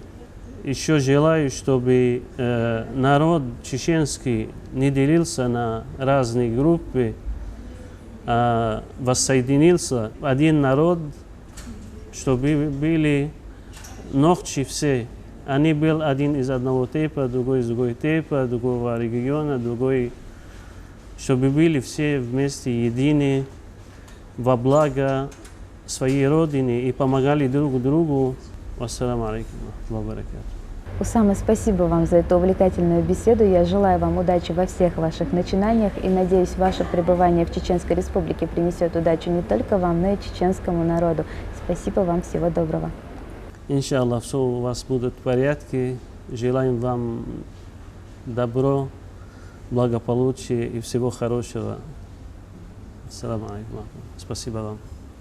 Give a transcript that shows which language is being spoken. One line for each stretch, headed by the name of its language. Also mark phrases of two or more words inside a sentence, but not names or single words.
Russian: Еще желаю, чтобы народ чеченский не делился на разные группы, а воссоединился в один народ, чтобы были ногти все. Они был один из одного типа, другой из другого типа, другого региона, другой, чтобы были все вместе едины во благо своей родины и помогали друг другу.
Arabic: والسلام عليكم وبركاته.
Russian: Усама, спасибо вам за эту увлекательную беседу. Я желаю вам удачи во всех ваших начинаниях и надеюсь, ваше пребывание в Чеченской Республике принесет удачу не только вам, но и чеченскому народу. Спасибо вам, всего доброго. Иншаллах, все у вас будет в порядке. Желаем вам добро, благополучия и всего хорошего.
Arabic: السلام عليكم.
Russian: Спасибо вам.